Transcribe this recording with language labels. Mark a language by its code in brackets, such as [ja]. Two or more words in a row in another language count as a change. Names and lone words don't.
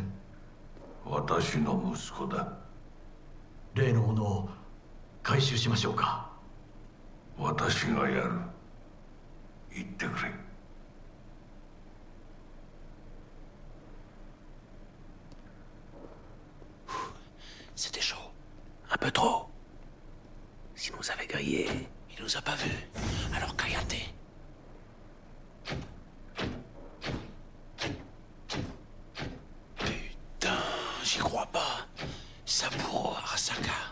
[ja] 私の息子だ。例のものを回収しましょうか。私がやる。言ってくれ。 [fr] C'était chaud. Un peu trop. S'il nous avait grillé, il nous a pas vus. Alors Kayate. Putain, j'y crois pas. Arasaka.